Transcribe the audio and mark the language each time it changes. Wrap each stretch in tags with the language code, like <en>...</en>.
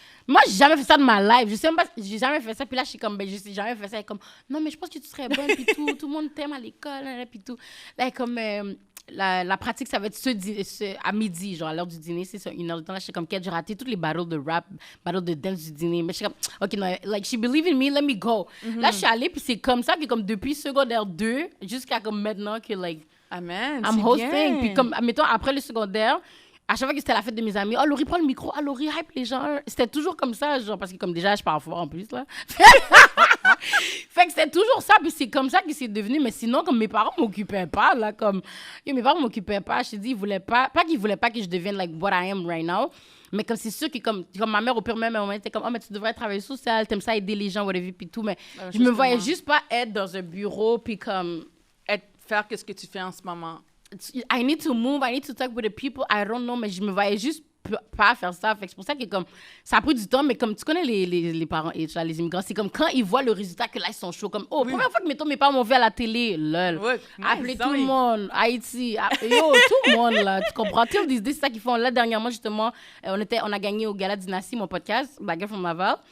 <fr>Moi, j'ai jamais fait ça de ma life. Je sais même pas, j'ai jamais fait ça. Puis là, je suis comme, j'ai jamais fait ça. Elle est comme, non, mais je pense que tu serais bonne, puis tout le monde t'aime à l'école, puis tout. Là, elle est comme, la pratique, ça va être à midi, genre à l'heure du dîner, c'est ça, 1 heure de temps. Là, j'étais comme, j'ai raté toutes les battles de rap, battles de dance du dîner. Mais je suis comme, OK, non,</fr> <en>like, she believe in me, let me go.</en> <fr>Là, je suis allée, puis c'est comme ça que, comme depuis secondaire 2, jusqu'à comme maintenant que, like, Amen,</fr> <en>I'm hosting. Bien.</en> <fr>Puis comme, mettons, après le secondaire, à chaque fois que c'était la fête de mes amis, oh, Laurie, prends le micro, oh, Laurie, hype les gens. C'était toujours comme ça, genre, parce que comme déjà, je parle fort en plus, là. Fait que c'était toujours ça, puis c'est comme ça que c'est devenu. Mais sinon, comme mes parents m'occupaient pas, là, comme, mes parents m'occupaient pas, je te dis, ils voulaient pas qu'ils voulaient pas que je devienne, like,</fr> <en>what I am right now.</en> <fr>Mais comme c'est sûr que, comme ma mère, au pire même moment, était comme, oh, mais tu devrais travailler social, t'aimes ça aider les gens, whatever, puis tout. Mais je me voyais juste pas être dans un bureau, puis comme. Faire ce que tu fais en ce moment.</fr> <en>I need to move, I need to talk with the people, I don't know,</en> <fr>mais je me voyais juste pas à faire ça. Fait que c'est pour ça que comme ça a pris du temps, mais comme tu connais les parents et les immigrants, c'est comme quand ils voient le résultat que là ils sont chauds, comme première fois que mettons mes parents m'ont vu à la télé, lol. Ouais, Appeler</fr> <en>nice,</en> <fr>tout le oui. monde, Haïti, tout le monde là, tu comprends?</fr> <en>Till this day,</en> <fr>c'est ça qu'ils font. Là dernièrement justement, on a gagné au Gala Dynastie, mon podcast, Black Girl from Laval.</fr>